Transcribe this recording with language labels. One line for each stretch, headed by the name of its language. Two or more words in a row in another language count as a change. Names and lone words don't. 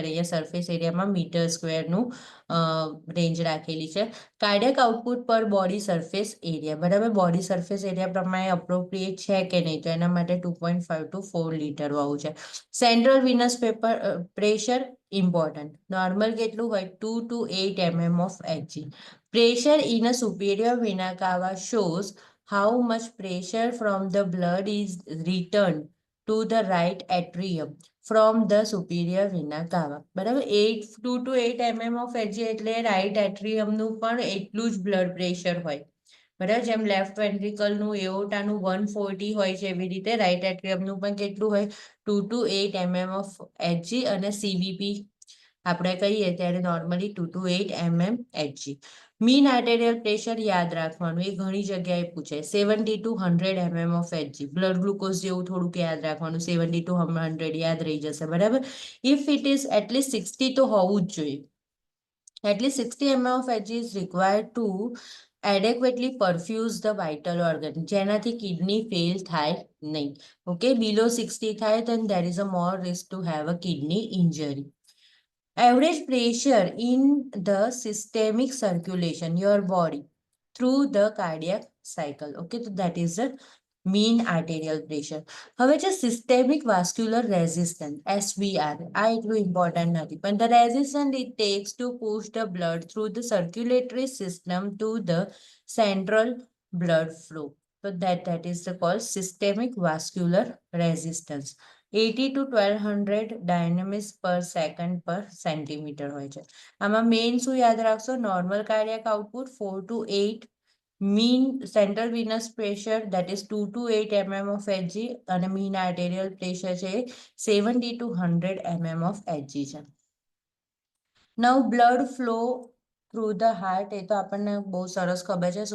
Gujarati: અહીંયા સરફેસ એરિયામાં મીટર સ્ક્વેરનું રેન્જ રાખેલી છે.
English: cardiac output
Gujarati: પર
English: body surface area,
Gujarati: બરાબર,
English: body surface area
Gujarati: પ્રમાણે અપ્રોપ્રિએટ છે કે નહીં, તો એના માટે 2.5 to 4 લીટર હોવું છે.
English: central venous pressure important. Normal
Gujarati: કેટલું હોય?
English: 2 to 8 mm of Hg. Pressure in a superior vena cava shows how much pressure from the blood is returned to the right atrium from the superior vena cava.
Gujarati: બરાબર,
English: 2 to 8 mm of Hg
Gujarati: એટલે રાઈટ એટ્રિયમનું પણ એટલું જ
English: blood pressure
Gujarati: હોય. બરાબર, જેમ લેફ્ટ વેન્ટ્રિકલનું એઓર્ટાનું 140 હોય છે એવી રીતે રાઈટ એટ્રિયમનું પણ કેટલું હોય?
English: 2 to 8 mm of Hg.
Gujarati: અને સીવીપી આપણે કહીએ ત્યારે નોર્મલી
English: 2 to 8 mm Hg. mean arterial pressure
Gujarati: યાદ રાખવાનું, એ ઘણી જગ્યાએ પૂછાય.
English: 70 to 100 mm of Hg. blood glucose
Gujarati: જેવું થોડુંક યાદ રાખવાનું, 70 to 100 યાદ રહી જશે. બરાબર,
English: if it is atleast
Gujarati: 60 તો હોવું જ જોઈએ.
English: એટલીસ્ટ 60 mm of Hg is required to adequately perfuse the vital organ,
Gujarati: જેનાથી કિડની ફેલ થાય નહીં.
English: okay, below 60 થાય then there is a more risk to have a kidney injury. Average pressure in the systemic circulation, your body, through the cardiac cycle. Okay, so that is the mean arterial pressure.
Gujarati: હવે છે
English: systemic vascular resistance, SVR.
Gujarati: આ એટલું
English: important
Gujarati: નથી, પણ
English: the resistance it takes to push the blood through the circulatory system to the central blood flow. So that is the called systemic vascular resistance. 80 to 1200 dynamics per second per centimeter
Gujarati: હોય છે.
English: આમાં મેઇન શું યાદ રાખશો? normal cardiac output 4 to 8, mean central venous pressure that is 2 to 8 mm of Hg, અને mean arterial pressure છે 70 to 100 mm of Hg છે. Now blood flow through the heart,
Gujarati: એ તો આપણને બહુ સરસ ખબર છે.